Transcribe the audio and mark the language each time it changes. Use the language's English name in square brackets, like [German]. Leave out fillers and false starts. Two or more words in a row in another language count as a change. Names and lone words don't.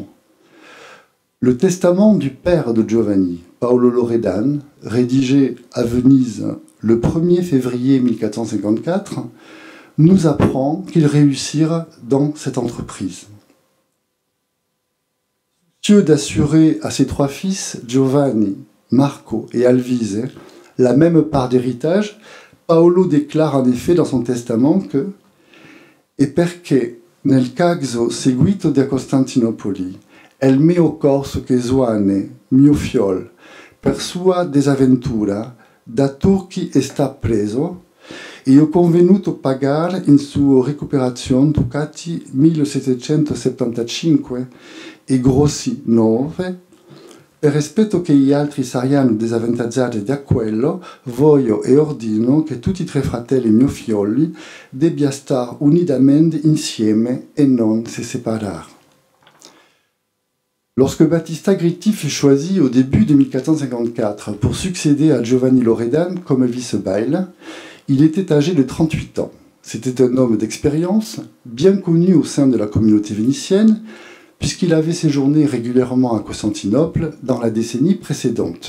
[French] Le testament du père de Giovanni, Paolo Loredan, rédigé à Venise le 1er février 1454, nous apprend qu'ils réussirent dans cette entreprise. Soucieux d'assurer à ses trois fils, Giovanni, Marco et Alvise, la même part d'héritage, Paolo déclare en effet dans son testament que [Venetian] « E perché nel caso seguito da Costantinopoli el mio corso che Zoane, mio fiol, per sua desaventura, da Turchi sta preso, e ho convenuto pagar in sua recuperazione ducati 1775 e grossi 9, per rispetto che gli altri saranno disavvantaggiati da quello, voglio e ordino che tutti i tre fratelli mio fioli debbia star unitamente insieme e non se separar. [French] Lorsque Battista Gritti fut choisi au début de 1454 pour succéder à Giovanni Loredan comme vice-bail, il était âgé de 38 ans. C'était un homme d'expérience, bien connu au sein de la communauté vénitienne, puisqu'il avait séjourné régulièrement à Constantinople dans la décennie précédente.